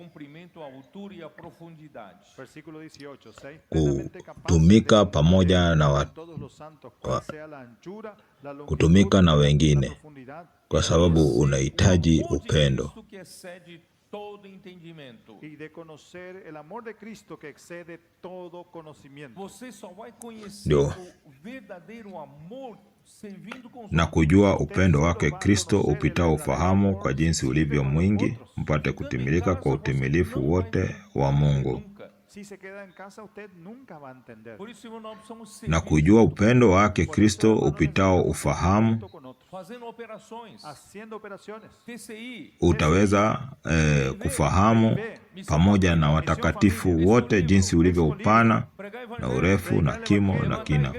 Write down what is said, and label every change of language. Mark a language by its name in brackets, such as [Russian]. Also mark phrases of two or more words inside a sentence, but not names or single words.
[Swahili] Kutumika pamoja na kutumika na wengine, kwa sababu unahitaji upendo. [Spanish] Y de conocer el amor de Cristo que excede todo conocimiento. [Swahili] Ndio, na kujua upendo wake Kristo upitao ufahamu, kwa jinsi ulivyo mwingi, mpate kutimilika kwa utimilifu wote wa Mungu. Na kujua upendo wake Kristo upitao ufahamu, utaweza kufahamu pamoja na watakatifu wote jinsi ulivyo upana na urefu na kimo na kina.